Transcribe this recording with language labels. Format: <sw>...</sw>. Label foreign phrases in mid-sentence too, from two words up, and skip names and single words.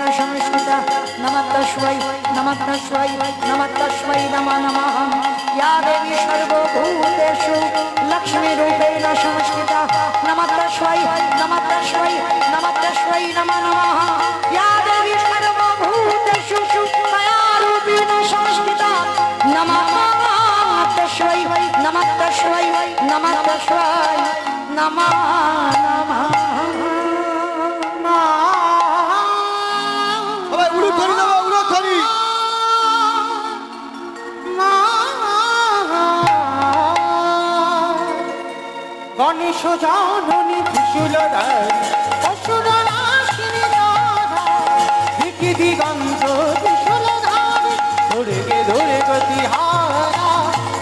<sa>संस्थिता नमस्तस्मै नमस्तस्मै नमस्तस्मै नमः नमः या देवी सर्वभूतेषु लक्ष्मीरूपेण संस्थिता नमस्तस्मै नमस्तस्मै नमस्तस्मै नमः नमः या देवी सर्वभूतेषु दयारूपेण संस्थिता नमः तस्मै नमस्तस्मै नमस्तस्मै नमः नमः</sa> <bn>সবাই উড়ো ধরি দেবো, উড়ো ধরি। গণেশ জননী ত্রিশূলধারী অসুরনাশিনী রাধা দিগন্ত ত্রিশূলধারী দুর্গে দুর্গতি হারা</bn>